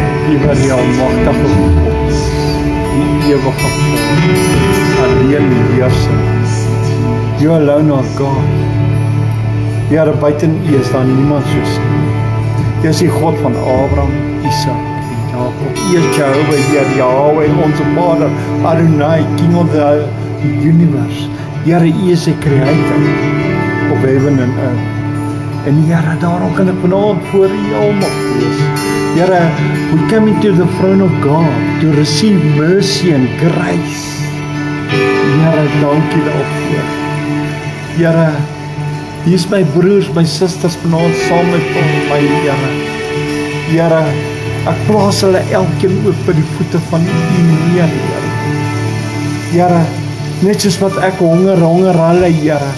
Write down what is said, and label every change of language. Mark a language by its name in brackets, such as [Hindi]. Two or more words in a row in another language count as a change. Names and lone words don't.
[Afrikaans] Liewe die almagtige God, die ewige God, alleen die heerser. [English] You alone are God. [Afrikaans] Here, buiten U is daar niemand soos U. U is die God van Abraham, Isak en Jakob. U is Jehovah, Here, Yahweh, [Dutch] onze Vader, [English] Adonai, King of the universe. [Afrikaans] Here, U is die [English] creator of heaven and earth. [Afrikaans] En Here, daarom kan ek vanaand voor U almal wees. Here, [English] we come into the throne of God to receive mercy and grace. [Afrikaans] Here, dankie daarvoor. Here, hier is my broers, my susters vanaand saam met my, Here. Here, ek plaas hulle elkeen ook by die voete van U neer, Here. Here, net soos wat ek honger hulle, Here.